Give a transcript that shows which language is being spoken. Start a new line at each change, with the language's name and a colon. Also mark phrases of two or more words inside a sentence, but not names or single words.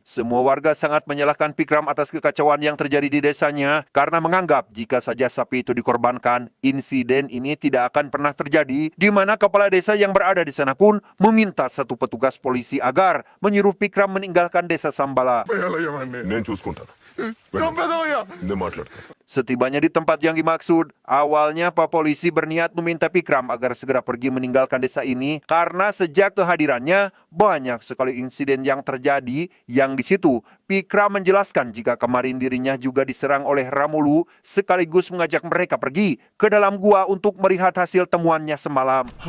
Indonesian: Semua warga sangat menyalahkan Pikram atas kekacauan yang terjadi di desanya karena menganggap jika saja sapi itu dikorbankan, insiden ini tidak akan pernah terjadi, di mana kepala desa yang berada di sana pun meminta satu petugas polisi agar menyuruh Pikram meninggalkan desa Sambala.
Telugu: చంపేయాలయ్యా నేను చూసుకుంటాను. చంపేదామయ్యా. నేను మాట్లాడతాను.
Indonesian: Setibanya di tempat yang dimaksud, awalnya Pak Polisi berniat meminta Pikram agar segera pergi meninggalkan desa ini karena sejak kehadirannya banyak sekali insiden yang terjadi yang di situ Pikram menjelaskan jika kemarin dirinya juga diserang oleh Ramulu sekaligus mengajak mereka pergi ke dalam gua untuk melihat hasil temuannya semalam.